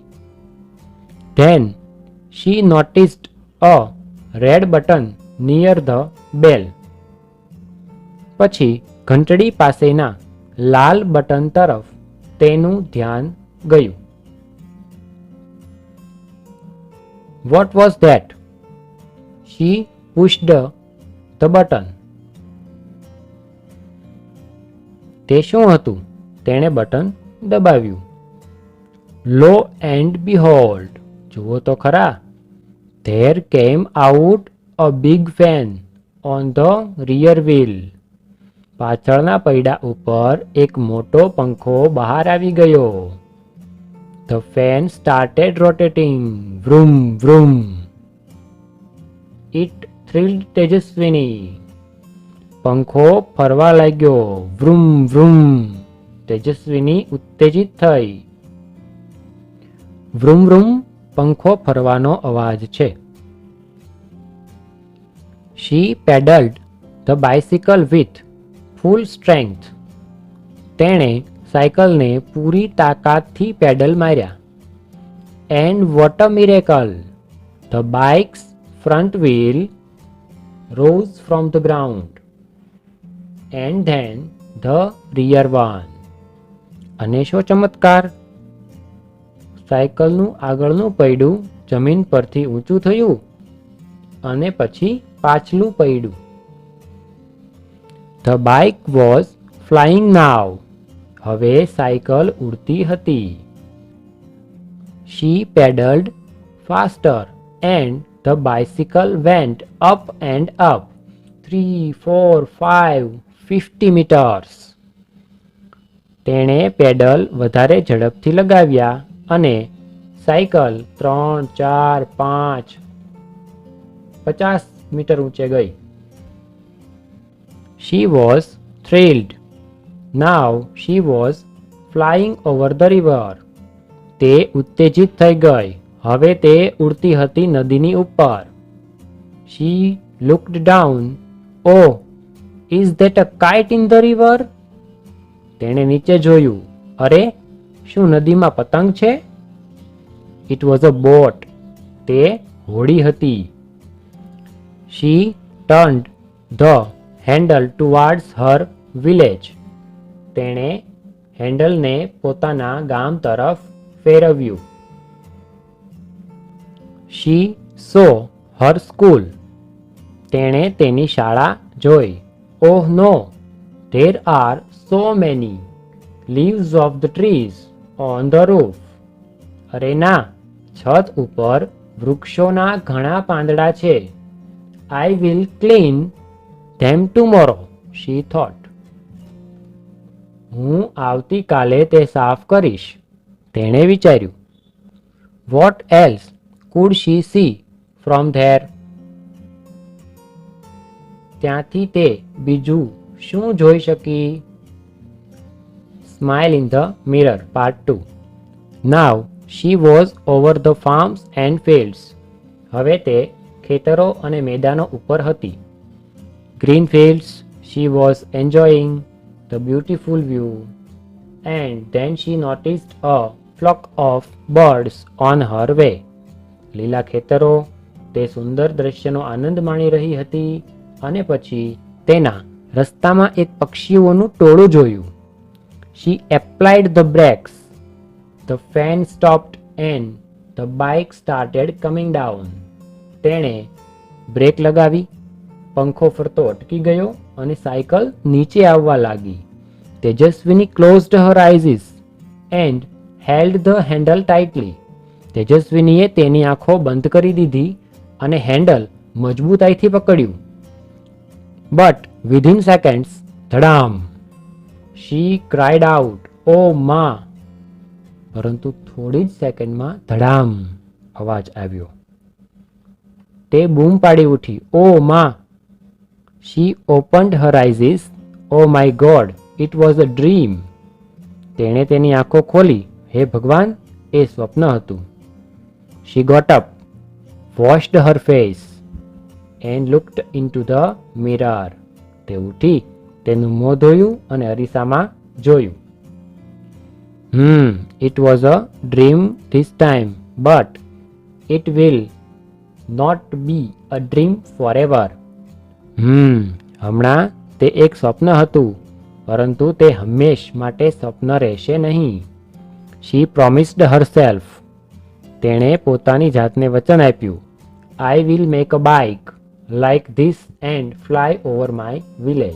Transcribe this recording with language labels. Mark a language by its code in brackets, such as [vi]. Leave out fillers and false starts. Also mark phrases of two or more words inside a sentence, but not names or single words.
[en] Then she noticed a red button near the bell. [gu] પછી ઘંટડી પાસેના લાલ બટન તરફ તેનું ધ્યાન ગયું. [en] What was that? She pushed the button. [gu] તે શું હતું? તેણે બટન દબાવ્યું. [en] Lo and behold, [gu] જુઓ તો ખરા, [en] there came out a big fan on the rear wheel. [gu] પાછળના પૈડા ઉપર એક મોટો પંખો બહાર આવી ગયો. [en] The fan started rotating. Vroom, vroom. It thrilled Tejaswini. [gu] પંખો ફરવા લાગ્યો. [en] Vroom, vroom. [gu] તેજસ્વીની ઉત્તેજિત થઈ. [en] Vroom, vroom [gu] પંખો ફરવાનો અવાજ છે. [en] She pedaled the bicycle with full strength. [gu] તેણે સાયકલને પૂરી તાકાતથી પેડલ માર્યા. [en] And what a miracle! The bike's front wheel rose from the ground. And then the rear one. [gu] અને શો ચમત્કાર! સાયકલનું આગળનું પૈડું જમીન પરથી ઊંચું થયું અને પછી પાછલું પૈડું. [en] The bike was flying now. [gu] હવે સાયકલ ઉડતી હતી. [en] She pedaled faster and the bicycle went up and up 3, 4, 5, 50 meters. [gu] તેણે પેડલ વધારે ઝડપથી લગાવ્યા અને સાયકલ 3, 4, 5, 50 મીટર ઊંચે ગઈ. [en] She was thrilled. Now she was flying over the river. [gu] તે ઉત્તેજિત થઈ ગઈ. હવે તે ઉડતી હતી નદીની ઉપર. [en] She looked down. Oh, is that a kite in the river? [gu] તેણે નીચે જોયું. અરે, શું નદીમાં પતંગ છે? [en] It was a boat. [gu] તે હોડી હતી. [en] She turned the handle towards her village. [gu] તેણે હેન્ડલને પોતાના ગામ તરફ ફેરવ્યું. [en] She saw her school. [gu] તેણે તેની શાળા જોઈ. [en] Oh no, there are so many leaves of the trees on the roof. [gu] અરે ના, છત ઉપર વૃક્ષોના ઘણા પાંદડા છે. [en] I will clean them tomorrow, she thought. [gu] હું આવતીકાલે તે સાફ કરીશ, તેણે વિચાર્યું. [en] What else could she see from there? [gu] ત્યાંથી તે બીજું શું જોઈ શકી? [en] Smile in the mirror, part 2. Now she was over the farms and fields. [gu] હવે તે ખેતરો અને મેદાનો ઉપર હતી. [en] Green fields, she was enjoying the beautiful view. And then she noticed a flock of birds on her way. [gu] લીલા ખેતરો, તે સુંદર દ્રશ્યનો આનંદ માણી રહી હતી અને પછી તેના રસ્તામાં એક પક્ષીઓનું ટોળું જોયું. [en] She applied the brakes. The fan stopped and the bike started coming down. [gu] તેણે બ્રેક લગાવી, પંખો ફરતો અટકી ગયો અને સાયકલ નીચે આવવા લાગી. [en] તેજસ્વીની closed her eyes and held the handle tightly. [gu] તેજસ્વીનીએ તેની આંખો બંધ કરી દીધી અને હેન્ડલ મજબૂતાઈથી પકડ્યું. [en] But within seconds, ધડામ! She cried out, "Oh ma!" [gu] પરંતુ થોડી જ સેકન્ડમાં ધડામ અવાજ આવ્યો. તે બૂમ પાડી ઉઠી, [en] "Oh ma!" She opened her eyes. "Oh my God, it was a dream." [gu] તેણે તેની આંખો ખોલી. હે ભગવાન, એ સ્વપ્ન હતું. [en] She got up, washed her face and looked into the mirror. [gu] તે ઉઠી, તેનું મોં ધોયું અને અરીસામાં જોયું. [en] It was a dream this time, but it will not be a dream forever. [gu] હમણાં તે એક સ્વપ્ન હતું, પરંતુ તે હંમેશ માટે સ્વપ્ન રહેશે નહીં. [en] She promised herself. [gu] તેણે પોતાની જાતને વચન આપ્યું, [en] I will make a bike like this and fly over my village.